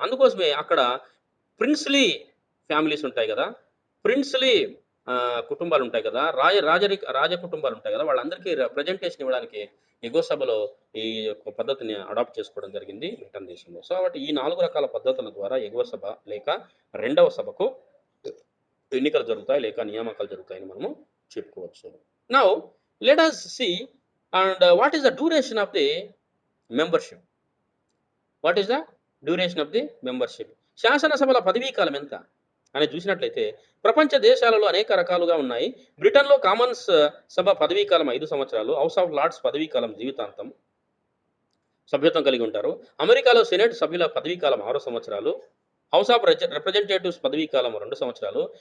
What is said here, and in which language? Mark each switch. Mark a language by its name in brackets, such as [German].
[Telugu] అందుకోసమే అక్కడ princely families ఉంటాయి కదా, ప్రిన్స్లీ కుటుంబాలు ఉంటాయి కదా, రాజ కుటుంబాలు ఉంటాయి కదా, వాళ్ళందరికీ రిప్రజెంటేషన్ ఇవ్వడానికి ఎగువ సభలో ఈ యొక్క పద్ధతిని అడాప్ట్ చేసుకోవడం జరిగింది బ్రిటన్ దేశంలో. సో, కాబట్టి ఈ 4 రకాల పద్ధతుల ద్వారా ఎగువ సభ లేక రెండవ సభకు ఎన్నికలు జరుగుతాయి లేక నియామకాలు జరుగుతాయని మనము చెప్పుకోవచ్చు. [English] Now let us see and what is the duration of the membership? What is the duration of the membership? [Telugu] శాసనసభల పదవీ కాలం ఎంత అని చూసినట్లయితే ప్రపంచ దేశాలలో అనేక రకాలుగా ఉన్నాయి. బ్రిటన్‌లో కామన్స్ సభ పదవీ కాలం 5 సంవత్సరాలు. హౌస్ ఆఫ్ లార్డ్స్ పదవీ కాలం జీవితాంతం సభ్యత్వం కలిగి ఉంటారు. అమెరికాలో సెనేట్ సభ్యుల పదవీ కాలం 6 సంవత్సరాలు. హౌస్ ఆఫ్ రిప్రజెంటేటివ్స్ పదవీ కాలం 2 సంవత్సరాలు.